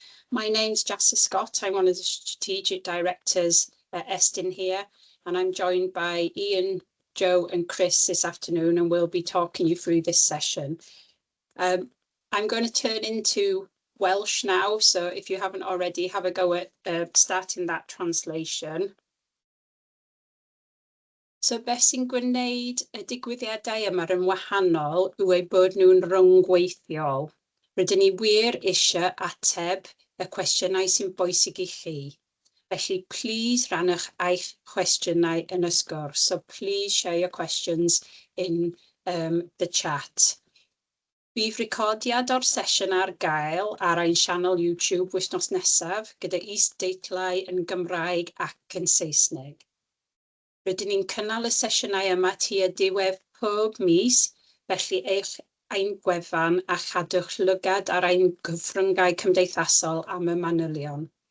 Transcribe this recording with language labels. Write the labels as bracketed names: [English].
[English] My name's Jassa Scott. I'm one of the strategic directors at Estyn here, and I'm joined by Ian, Joe and Chris this afternoon, and we'll be talking you through this session. I'm going to turn into Welsh now, so if you haven't already, have a go at starting that translation. [Welsh] So beth sy'n gwneud y digwyddiadau yma yn wahanol yw eu bod nhw'n rhyngweithiol. Rydyn ni wir eisiau ateb y cwestiynau sy'n bwysig I chi. Felly, please rannwch eich cwestiynau yn y sgwrs. [English] So please share your questions in the chat. [Welsh] Bydd recordiad o'r sesiwn ar gael ar ein sianel YouTube wythnos nesaf gyda is-deitlau yn Gymraeg ac yn Saesneg. Rydyn ni'n cynnal y sesiynau yma tua diwedd pob mis, felly eich ein gwefan a chadwch lygad ar ein gyfryngau cymdeithasol am y manylion.